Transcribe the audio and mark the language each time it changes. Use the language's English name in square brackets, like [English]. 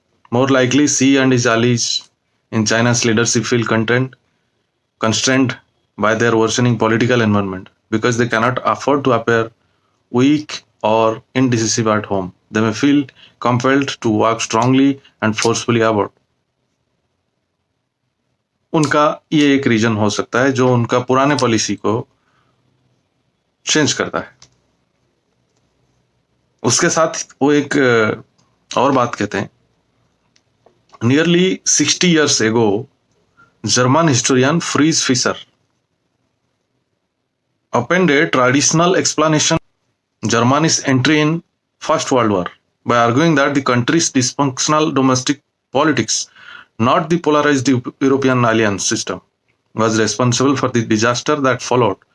[English] More likely, Xi and his allies in China's leadership feel constrained by their worsening political environment because they cannot afford to appear weak or indecisive at home. They may feel compelled to walk strongly and forcefully abroad. [Hindi] उनका ये एक reason हो सकता है जो उनका पुराने policy को चेंज करता है। उसके साथ वो एक और बात कहते हैं। [English] Nearly 60 years ago, German historian Fritz Fischer opened a traditional explanation of Germany's entry in First World War by arguing that the country's dysfunctional domestic politics, not the polarized European alliance system, was responsible for the disaster that followed.